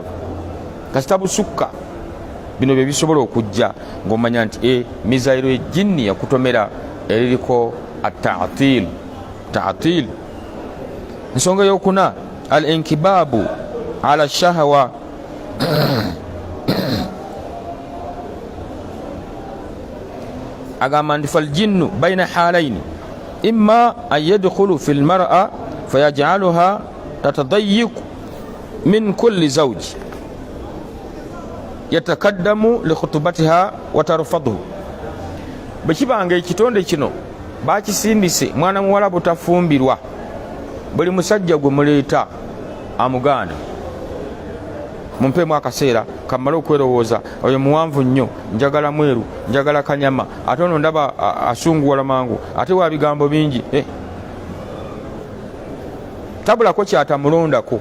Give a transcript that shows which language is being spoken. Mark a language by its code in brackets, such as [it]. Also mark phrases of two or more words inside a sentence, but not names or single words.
[lg] Kasita busukka, bino bye bisobola okujja ng'omanya nti mizairo ejjinni yakutomera eririko at-ta'til. Ensonga eyokuna [ar] الانكباب على الشهوة, [lg] agamba nti [ar] فالجن بين حالين إما أن يدخل في المرأة فيجعلها تتضايق من كل زوج يتقدم لخطبتها وترفض. [lg] Bwekibanga ekitonde kino bakisindise mwana muwala butafumbirwa, buli musajja gwe muleeta amugaana, mumpeemu akaseera kamala okwerowooza, oyo muwanvu nnyo, njagala mweru, njagala kanyama, ate ono ndaba asunguwala mangu, ate wa bigambo bingi, tabulako kyatamulondako.